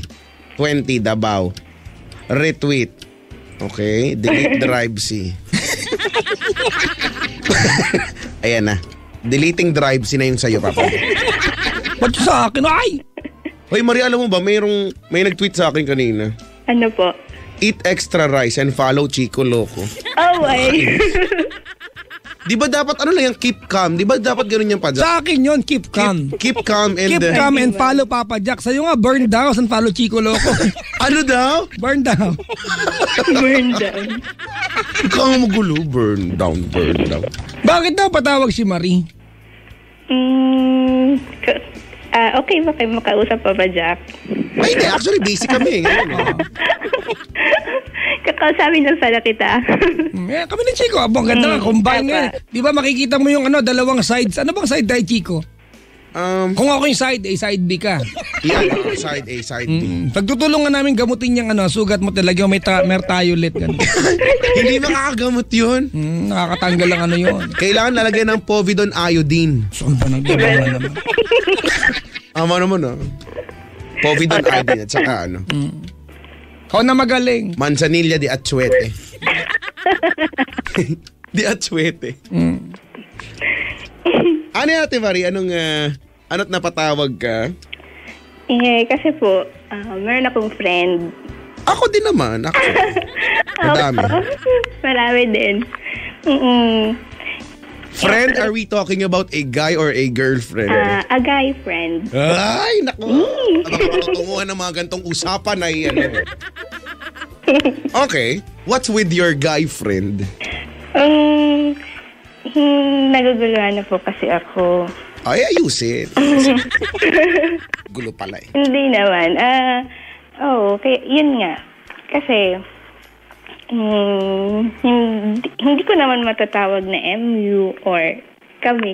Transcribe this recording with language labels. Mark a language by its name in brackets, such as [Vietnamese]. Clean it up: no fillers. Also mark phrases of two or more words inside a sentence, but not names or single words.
[English] 20, Davao. Retweet. Okay. Delete drive C. Ayan na. Deleting drive C [Filipino] na yun sa'yo, Papa. Ba't yun sa akin? Ay! Hoy, Marie, alam mo ba, may nag-tweet sa akin kanina. Ano po? [English] Eat extra rice and follow Chico Loco. [Filipino] Oh, ay. Di ba dapat lang yung keep calm? Di ba dapat ganun yung padyak? Sa akin yun, [English] keep calm. Keep calm and... Keep calm and follow Papa Jack. [Filipino] Sa'yo nga, [English] burn down and follow Chico Loco. [Filipino] Ano daw? [English] Burn down. Burn down. [Filipino] Ikaw ang magulo. [English] Burn down. [Filipino] Bakit daw patawag si Marie? Okay ba kayo makausap pa ba, Jack? Ay, hindi. Actually, basic kami. Kakausapin lang sana kita. Kami ni Chico, abang ganda nga, combine nga. Di ba makikita mo yung dalawang sides. Ano bang side tayo, Chico? Kung ako yung side A, side B ka. [English] Yeah, side A, side B. [Filipino] Pagtutulungan namin gamutin yung sugat mo talaga may mertiolet. Hindi makakagamot yun. Nakakatanggal lang yun. Kailangan lalagyan ng [English] povidone iodine. [Filipino] Saan ba naman? Ama naman [English] Povidone iodine [Filipino] at saka Kau na magaling. Manzanilla de Achuete. De Achuete. Ano yan, Ate Marie? Ano't napatawag ka? Kasi po, meron akong friend. Ako din naman. Ako. Madami. Marami din. [English] Friend, are we talking about a guy or a girlfriend? A guy friend. [Filipino] Ay, naku. Tunguhan ng mga gantong usapan ay Okay. [English] What's with your guy friend? [Filipino] Naguguluhan na po kasi ako. Ay, ayusin. Gulo pala eh. Hindi naman. Kaya yun nga. Kasi, hindi ko naman matatawag na MU or kami.